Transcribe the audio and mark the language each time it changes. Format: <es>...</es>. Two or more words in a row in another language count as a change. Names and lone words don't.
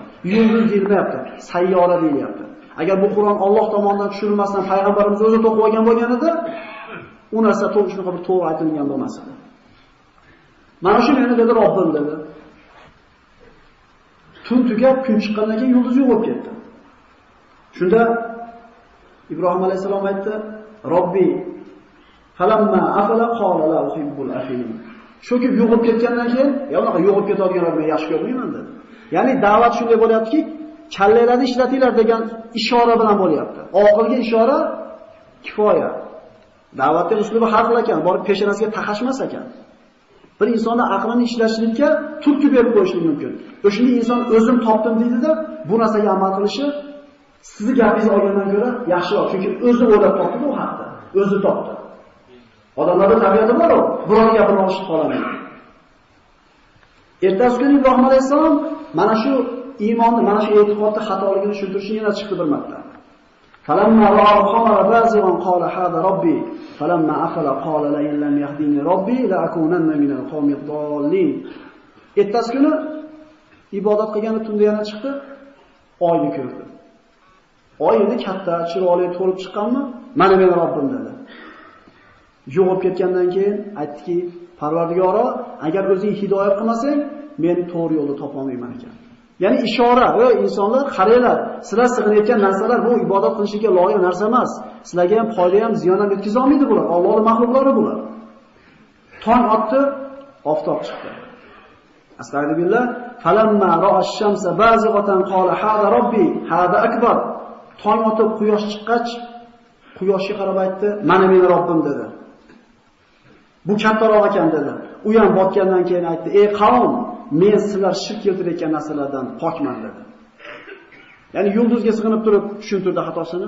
<uz>Yulduz deyilmayapti, sayyora deyilyapti. Agar bu Qur'on Alloh tomonidan tushirilmasdan payg'ambarimiz o'zi to'qib olgan bo'lganida, u narsa to'g'ri bir to'g'ri aytilgan bo'lmas edi. Mana shu meni dedi Robbim dedi. Tun tugab kun chiqqandan keyin yulduz yo'q bo'lib ketdi. Shunda Ibrohim alayhisalom aytdi:</uz> <ar>"ربي فلما أفل قال لا أحب الآفلين."</ar> <uz>Sho'kib yo'qib ketgandan keyin, "Ya unaqa yo'qib ketadiganlar men yaxshi ko'rmayman" dedi. Ya'ni da'vat shunday bo'lyaptiki, kallaylarni ishlatinglar degan ishora bilan bo'lyapti. Oxirgi ishora kifoya. Da'vatning uslubi har xil ekan, borib peshonasiga taqashmas ekan. Bir insonni aqlini ishlashlikka turtki berib qo'yishlik mumkin. O'shanda inson o'zim topdim deydi-da, bu narsaga amal qilishi sizni gapingizni olgandan ko'ra yaxshiroq, chunki o'zi o'ylab topdi bu haqda, o'zi topdi. Odamlarning tabiati bor-ku, birovning gapini olishib qoladi. Ertasi kuni Ibrohim alayhisalom mana shu iymonni, mana shu e'tiqodni xatoligini tushuntirishni yana chiqdi bir marta.</uz> <ar>فلما رأى القمر بازغا قال هذا ربي فلما أفل قال لئن لم يهدني ربي لأكونن من القوم الضالين.</ar> <uz>Ertasi kuni ibodat qilgani tunda yana chiqdi, oyni ko'rdi. Oy endi katta, chiroyli to'lib chiqqanmi? Mana meni Robbim dedi. Yo'qib ketgandan keyin aytdiki, Parvardigoro, agar o'zing hidoyat qilmasang, men to'g'ri yo'lni topa olmayman ekan. Ya'ni ishora, ey insonlar, qaranglar, sizlar sig'inayotgan narsalar bu ibodat qilishga loyiq narsa emas. Sizlarga ham foyda ham, ziyon ham yetkiza olmaydi bular. Allohning mahluqlari bular. Tong otdi, oftob chiqdi.</uz> <ar>أستغفر الله، فلما رأى الشمس بازغة قال هذا ربي، هذا أكبر.</ar> <uz>Tong otib quyosh chiqqach, quyoshga qarab aytdi, mana meni Robbim dedi. Bu kattaroq ekan dedi. U ham botgandan keyin aytdi, ey qavm, men sizlar shirk keltirayotgan narsalardan pokman dedi. Ya'ni yulduzga sig'inib turib tushuntirdi xatosini.</uz>